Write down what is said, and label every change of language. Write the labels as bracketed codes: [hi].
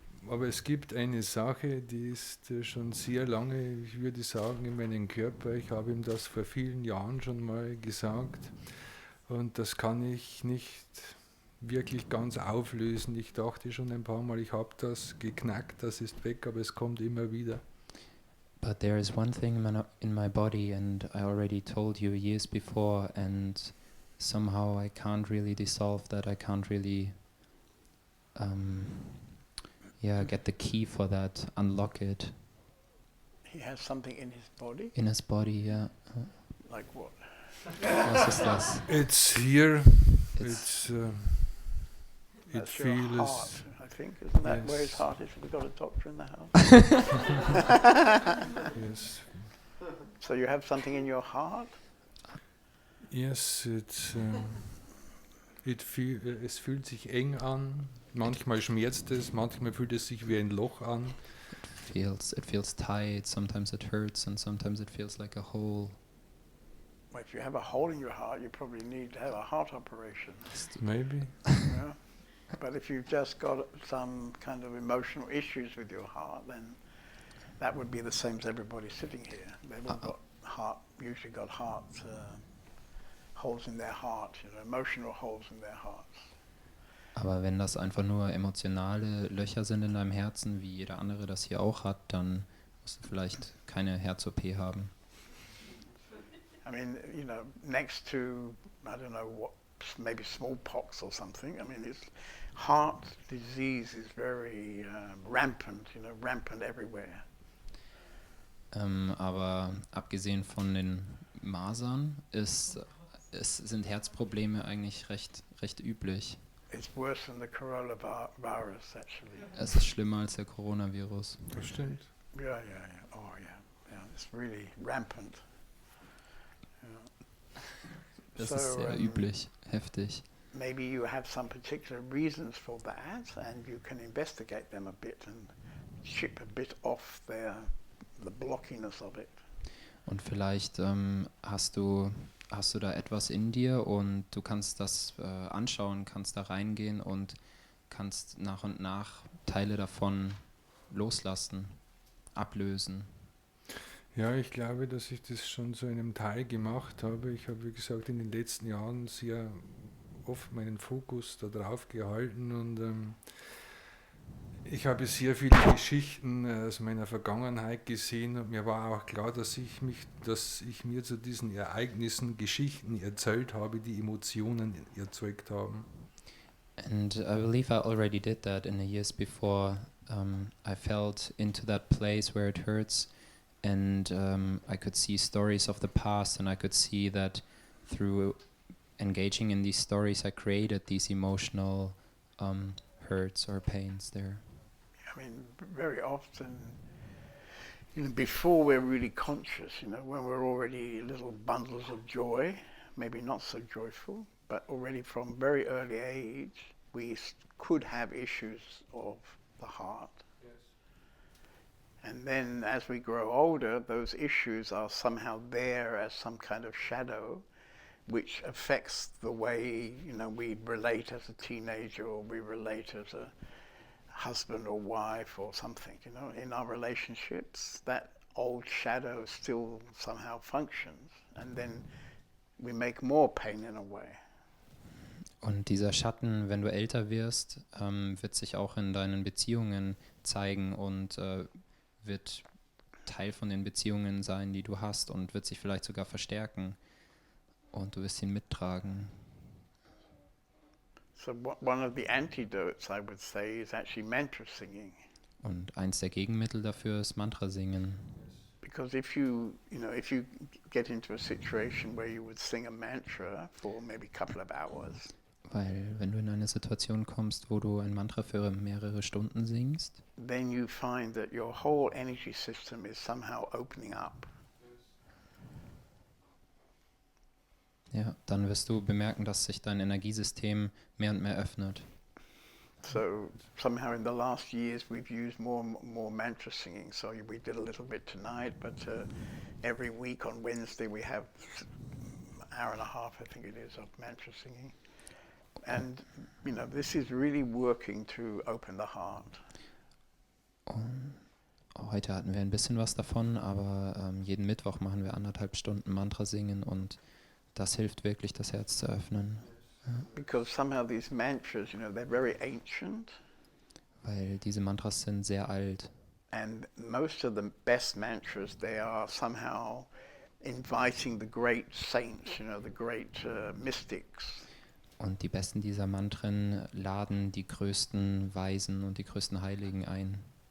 [de] Aber es gibt eine Sache, die ist schon sehr lange, ich würde sagen, in meinem Körper. Ich habe ihm das vor vielen Jahren schon mal gesagt. Und das kann ich nicht wirklich ganz auflösen. Ich dachte schon ein paar Mal, ich habe das geknackt, das ist weg, aber es kommt immer wieder. [en] But there is one thing in my body, and I already told you years before, and somehow I can't really dissolve that. I can't really get the key for that, unlock it. He has something in his body? In his body, yeah. Like what? [de] Was ist das? [en] It's here. It's It That's your feels. heart, I think. Isn't that where his Yes. heart is? We've got a doctor in the house. Yes. So you have something in your heart? Yes, it's. [de] Es fühlt sich eng an. Manchmal schmerzt es, manchmal fühlt es sich wie ein Loch an. [en] It feels tight, sometimes it hurts, and sometimes it feels like a hole. Well, if you have a hole in your heart, you probably need to have a heart operation. Maybe. Yeah? But if you've just got some kind of emotional issues with your heart, then that would be the same as everybody sitting here. They've all usually got heart holes in their heart, emotional holes in their hearts. [de] Aber wenn das einfach nur emotionale Löcher sind in deinem Herzen, wie jeder andere das hier auch hat, dann musst du vielleicht keine Herz-OP haben. [en] I mean, next to, I don't know what, maybe smallpox or something. I mean, heart disease is very rampant, rampant everywhere. [de] Aber abgesehen von den Masern sind Herzprobleme eigentlich recht üblich. [en] It's worse than the coronavirus, actually. [de] Es ist schlimmer als der Coronavirus. Das stimmt. [en] Yeah. Oh, yeah. It's really rampant. [de] Das ist sehr üblich, heftig. [en] Maybe you have some particular reasons for that, and you can investigate them a bit and chip a bit off the blockiness of it. [de] Und vielleicht hast du da etwas in dir und du kannst das anschauen, kannst da reingehen und kannst nach und nach Teile davon loslassen, ablösen. Ja, ich glaube, dass ich das schon zu einem Teil gemacht habe. Ich habe, wie gesagt, in den letzten Jahren sehr oft meinen Fokus darauf gehalten und ich habe sehr viele Geschichten aus meiner Vergangenheit gesehen und mir war auch klar, dass ich mir zu diesen Ereignissen Geschichten erzählt habe, die Emotionen erzeugt haben. [en] And I believe I already did that in the years before. I felt into that place where it hurts, and I could see stories of the past, and I could see that through engaging in these stories I created these emotional hurts or pains there. I mean, very often, before we're really conscious, when we're already little bundles of joy, maybe not so joyful, but already from very early age, we could have issues of the heart. And then as we grow older, those issues are somehow there as some kind of shadow, which affects the way, we relate as a teenager, or we relate as a husband or wife or something, in our relationships. That old shadow still somehow functions, and then we make more pain in a way. [de] Und dieser Schatten, wenn du älter wirst, wird sich auch in deinen Beziehungen zeigen und wird Teil von den Beziehungen sein, die du hast, und wird sich vielleicht sogar verstärken und du wirst ihn mittragen. [en] So one of the antidotes, I would say, is actually mantra singing. [de] Und eins der Gegenmittel dafür ist Mantra singen. [en] Because if you get into a situation where you would sing a mantra for maybe a couple of hours, [de] Weil wenn du in eine Situation kommst, wo du ein Mantra für mehrere Stunden singst, [en] then you find that your whole energy system is somehow opening up. [de] ja, dann wirst du bemerken, dass sich dein Energiesystem mehr und mehr öffnet. [en] So somehow in the last years we've used more mantra singing. So we did a little bit tonight, but every week on Wednesday we have an hour and a half, I think it is, of mantra singing. And this is really working to open the heart. [de] Und heute hatten wir ein bisschen was davon, aber jeden Mittwoch machen wir 1,5 Stunden Mantra singen und das hilft wirklich, das Herz zu öffnen. [en] Because somehow these mantras, they're very ancient. [de] Weil diese Mantras sind sehr alt. [en] And most of the best mantras, they are somehow inviting the great saints, the great mystics. [de] Und die besten dieser Mantren laden die größten Weisen und die größten Heiligen ein.